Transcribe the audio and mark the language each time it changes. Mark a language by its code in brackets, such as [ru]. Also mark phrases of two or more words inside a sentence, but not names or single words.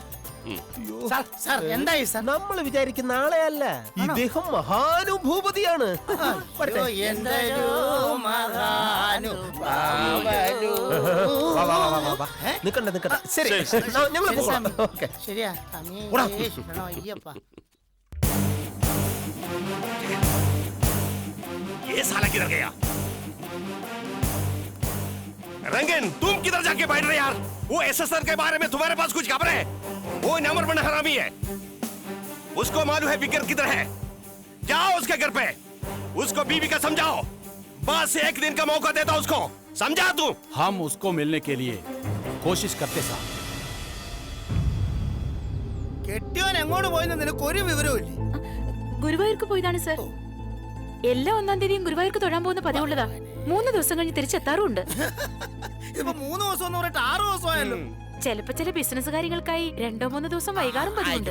[ml] എന്തായി സാർ? നമ്മൾ വിചാരിക്കുന്ന ആളെയല്ല, ഇദ്ദേഹം മഹാനുഭൂപതിയാണ്. നിക്കണ്ട നിക്കണ്ട. ശരി, ഞങ്ങൾ പോകാം. ഓക്കെ, ശരിയാ. [hi] ये साला किधर गया? रंगन, तुम किधर जाके बैठ रहे यार? वो SSR के बारे में तुम्हारे पास कुछ खबर है? वो नंबर वन हरामी है. उसको मालूम है विक्र किधर है. जाओ उसके घर पे, उसको बीवी का समझाओ. बस एक दिन का मौका देता उसको. समझा तू? हम उसको मिलने के लिए कोशिश करते साहब. [ml] കെട്ടിയോൻ എങ്ങോട്ട് പോയെന്ന് നിനക്ക് ഒരു വിവരവും ഇല്ലേ? ഗുരുവായൂർക്ക് പോയതാണ് സർ. എല്ലാ 1-ാം തീയതിയും ഗുരുവായൂർക്ക് തൊഴാൻ പോകുന്ന പതിവുള്ളതാ. 3 ദിവസം കഴിഞ്ഞ് തിരിച്ചെത്താറുണ്ട്. ഇതിപ്പോ 3 ദിവസം എന്ന് പറഞ്ഞിട്ട് 6 ദിവസമായല്ലോ. ചിലപ്പോ ചില ബിസിനസ് കാര്യങ്ങൾക്കായി 2-3 ദിവസം വൈകാറും പതിവുണ്ട്.